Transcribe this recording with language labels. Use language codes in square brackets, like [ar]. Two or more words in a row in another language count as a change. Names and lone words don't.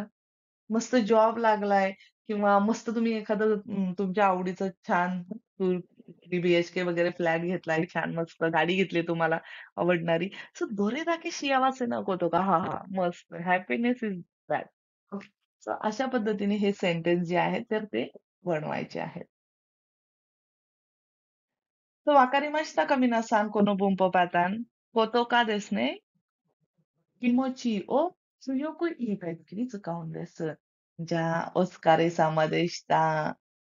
[mr] मस्त जॉब लागलाय किंवा मस्त तुम्ही एखादं तुमच्या आवडीचं छान 3 बीएचके वगैरे फ्लॅट घेतलाय. छान मस्त गाडी घेतली तुम्हाला आवडणारी. सो [ja] どれだけ幸せなことか? [mr] हां, हां. मस्त. [en] happiness is that. [mr] सो अशा पद्धतीने हे सेंटेन्स जे आहेत तर ते बनवायचे आहेत. [ja] So わかりましたか皆さん、この文法パターン。ことかですね、気持ちを強く言いたい時に使うんです。じゃあ、お疲れ様でした。